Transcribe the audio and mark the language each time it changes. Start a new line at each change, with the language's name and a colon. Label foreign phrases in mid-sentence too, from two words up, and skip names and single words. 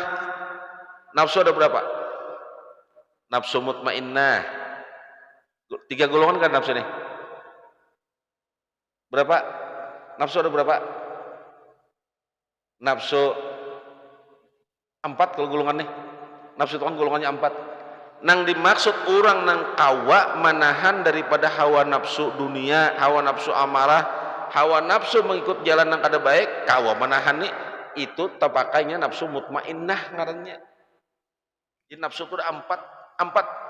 Indonesian: Nafsu ada berapa? Nafsu mutmainnah. 3 golongan kan nafsu ini? Berapa? Nafsu ada berapa? Nafsu 4 kalau golongan nih. Nafsu itu kan golongannya 4. Nang dimaksud orang nang kawa menahan daripada hawa nafsu dunia, hawa nafsu amarah, hawa nafsu mengikut jalan yang kada baik, kawa menahan nih, itu tepakainya nafsu mutmainnah ngarannya. Jadi nafsu itu ada 4.